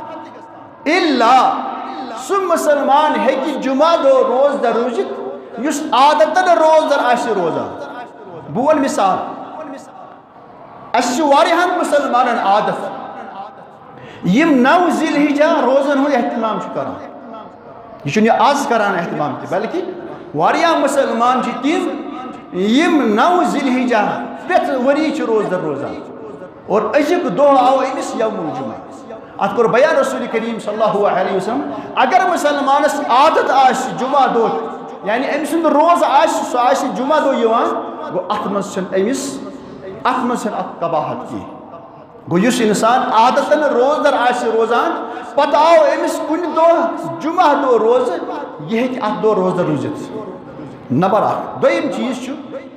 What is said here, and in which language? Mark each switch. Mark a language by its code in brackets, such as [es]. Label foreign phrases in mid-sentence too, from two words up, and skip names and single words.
[ks] الا سہ مسلمان ہیکہ جمعہ دو روز در روزت یس عادتن روز در آسہ روزان بہ ون مثال اس واریاہن مسلمانن عادت یم 9 ذی الحجہ روزن ہند اہتمام کران یہ چھُنہٕ آز کران اہتمام تہ بلکہ واریاہ مسلمان چھِ تِم یم 9 ذی الحجہ پرٛٮ۪تھ ؤری چھِ روزدر روزان اور أزیُک دۄہ آو أمِس [ar] یوم الجمعہ [ks] اتھ کوٚر بیان رسول کریم [ar] صلی اللہ علیہ وسلم [ks] اگر مسلمانس عادت آسہِ جمعہ دۄہ یعنی أمۍ سُنٛد روز آسہِ سُہ آسہِ جمعہ دۄہ یِوان گوٚو اتھ منٛز چھنہٕ أمِس اتھ منٛز چھنہٕ اتھ قباحت کینٛہہ گوٚو یُس انسان عادتن روزدر آسہِ روزان پتہٕ آو أمِس کُنہِ دۄہ جمعہ دۄہ روزٕ یہِ ہیٚکہِ اتھ دۄہ روزدر روٗزِتھ نمبر اکھ دوٚیِم چیٖز چھُ